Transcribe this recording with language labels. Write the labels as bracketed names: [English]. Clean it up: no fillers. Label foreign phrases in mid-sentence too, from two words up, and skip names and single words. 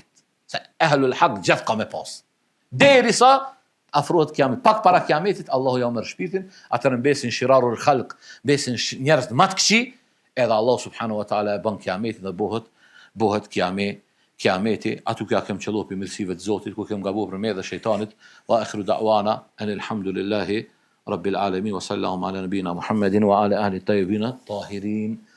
[Albanian] Se [Arabic] أهل الحق [Albanian] gjithë ka me pas. Derisa afrohet kiameti, pak para kiametit Allahu ja u merr shpirtin, atëherë mbesin [Arabic] شرار الخلق, [Albanian] mbesin njerëz më të këqij, edhe Allah [Arabic] سبحانه وتعالى [Albanian] e bën kiametin dhe bëhet kiameti. Aty ku ja kem qelluar për mirësive të Zotit, ku kem gabuar për me dhe shejtanit. [Arabic] وآخر دعوانا الحمد لله رب العالمين وصلى الله على نبينا محمد وعلى أهل طيبين طاهرين.